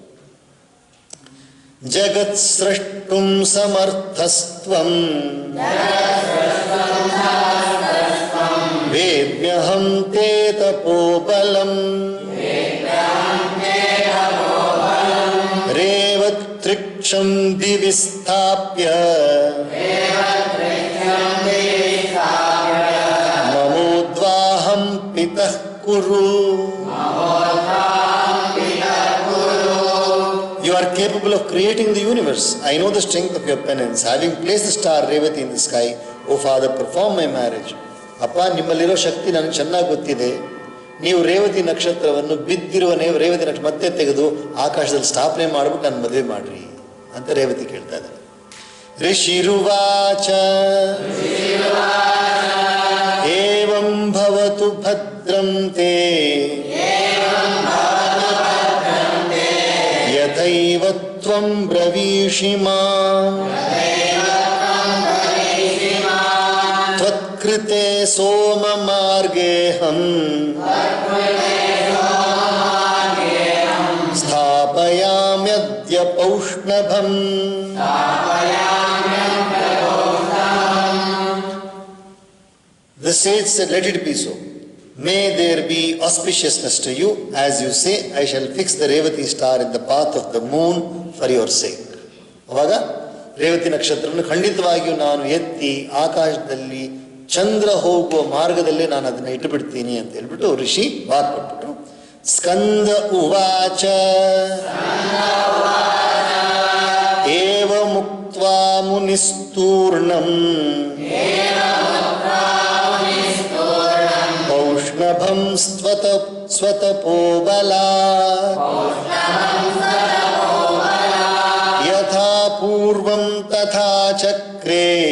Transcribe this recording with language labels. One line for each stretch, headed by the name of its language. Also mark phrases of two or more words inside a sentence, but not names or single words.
Sanskrit: ಜಗತ್ ಸೃಷ್ಟುಂ ಸಮರ್ಥಸ್ತ್ವಂ ವೇದ್ಮ್ಯಹಂ ತೇ ತಪೋಬಲಂ ರೇವತ್ರಿಕ್ಷಂ ದಿವಿ ಸ್ಥಾಪ್ಯ ಮಮೋದ್ವಾಹಂ ಪಿತಃ ಕುರು.
English: You are capable of creating the universe. I know the strength of your penance. Having placed the star Revati in the sky, O Father, perform my marriage.
Kannada: ಅಪ್ಪ, ನಿಮ್ಮಲ್ಲಿರೋ ಶಕ್ತಿ ನನಗೆ ಚೆನ್ನಾಗಿ ಗೊತ್ತಿದೆ. ನೀವು ರೇವತಿ ನಕ್ಷತ್ರವನ್ನು ಬಿದ್ದಿರುವ ರೇವತಿ ನಕ್ಷತ್ರ ಮತ್ತೆ ತೆಗೆದು ಆಕಾಶದಲ್ಲಿ ಸ್ಥಾಪನೆ ಮಾಡ್ಬಿಟ್ಟು ನನ್ನ ಮದುವೆ ಮಾಡ್ರಿ ಅಂತ ರೇವತಿ ಕೇಳ್ತಾ ಇದ್ದಾರೆ.
Sanskrit: ಋಷಿರುವಾಚ ಏವಂ ಭವತು ಭದ್ರಂ ತೇ ಯಥೈವ ತ್ವಂ ಬ್ರವೀಷಿ ಮಾಂ ತ್ವತ್ಕೃತೆ ಸೋಮ ಮಾರ್ಗೇಹಂ ಸ್ಥಾಪಯಾಮ್ಯದ್ಯ ಪೌಷ್ಣಭಂ.
English: The sage said, let it be so. May there be auspiciousness to you. As you say, I shall fix the Revati star in the path of the moon for your sake.
Kannada: ಅವಾಗ ರೇವತಿ ನಕ್ಷತ್ರವನ್ನು ಖಂಡಿತವಾಗಿಯೂ ನಾನು ಎತ್ತಿ ಆಕಾಶದಲ್ಲಿ ಚಂದ್ರ ಹೋಗುವ ಮಾರ್ಗದಲ್ಲೇ ನಾನು ಅದನ್ನು ಇಟ್ಟುಬಿಡ್ತೀನಿ ಅಂತ ಹೇಳ್ಬಿಟ್ಟು ಋಷಿ ವಾಕ್ ಕೊಟ್ಬಿಟ್ರು.
Sanskrit: ಸ್ಕಂದ ಉವಾಚ ಏವ ಮುಕ್ತ್ವಾ ಮುನಿಸ್ತೂರ್ಣಂ ಪೌಷ್ಣಭಂ ಸ್ವತಪೋಬಲಾತ್ ಯಥಾ पूर्वं तथा चक्रे